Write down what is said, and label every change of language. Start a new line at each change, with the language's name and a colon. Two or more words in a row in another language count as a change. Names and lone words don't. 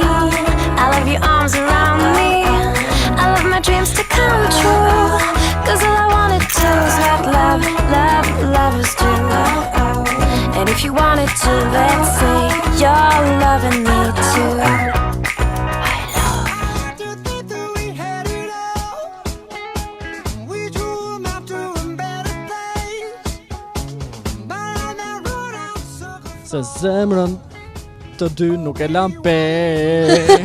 English: I love your arms around me, I love my dreams to come true. Cause all I wanna do is let lovers do. And if you wanted to, let's say you're loving me too.
Albanian: Se zemrën të dy nuk e lam peng.